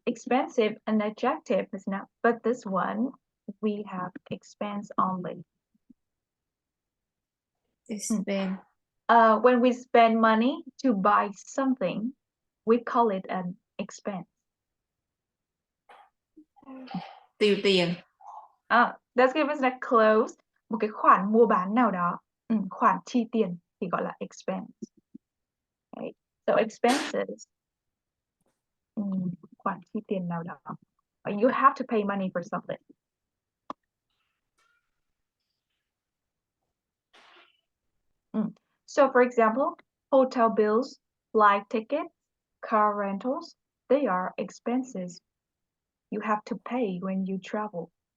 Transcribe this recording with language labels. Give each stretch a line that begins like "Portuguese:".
English: Expensive, an adjective is not, but this one, we have expense only. Spend. When we spend money to buy something, we call it an expense.
Vietnamese: Tiêu tiền.
English: That's give us that close.
Vietnamese: Một cái khoản mua bán nào đó, khoản chi tiền thì gọi là expense. Okay. So expenses, khoản chi tiền nào đó.
English: You have to pay money for something. So for example, hotel bills, flight tickets, car rentals, they are expenses you have to pay when you travel.